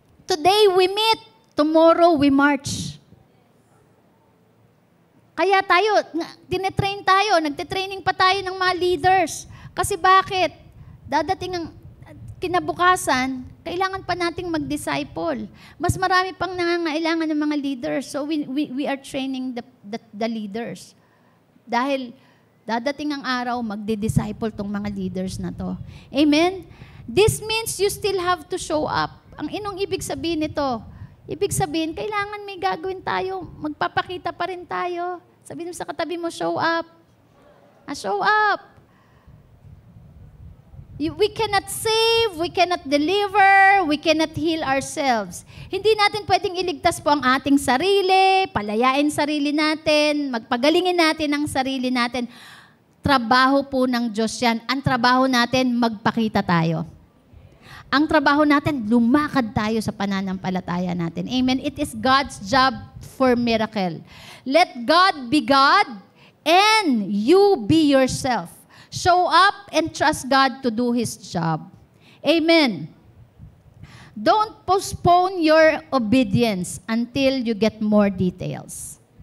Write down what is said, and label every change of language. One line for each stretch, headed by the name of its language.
English: Today we meet, tomorrow we march.
Filipino: Kaya tayo, tinetrain tayo, nagtitraining pa tayo ng mga leaders. Kasi bakit? Dadating ang kinabukasan, kailangan pa nating mag-disciple. Mas marami pang nangangailangan ng mga leaders.
English: So we are training the leaders.
Filipino: Dahil dadating ang araw, magdi-disciple tong mga leaders na to. Amen?
English: This means you still have to show up.
Filipino: Ang inong ibig sabihin nito, ibig sabihin, kailangan may gagawin tayo. Magpapakita pa rin tayo. Sabihin mo sa katabi mo,
English: show up. Show up. We cannot save, we cannot deliver, we cannot heal ourselves.
Filipino: Hindi natin pwedeng iligtas po ang ating sarili, palayain sarili natin, magpagalingin natin ang sarili natin. Trabaho po ng Diyos yan. Ang trabaho natin, magpakita tayo. Ang trabaho natin, lumakad tayo sa pananampalataya natin. Amen.
English: It is God's job for miracle. Let God be God and you be yourself. Show up and trust God to do His job. Amen. Don't postpone your obedience until you get more details.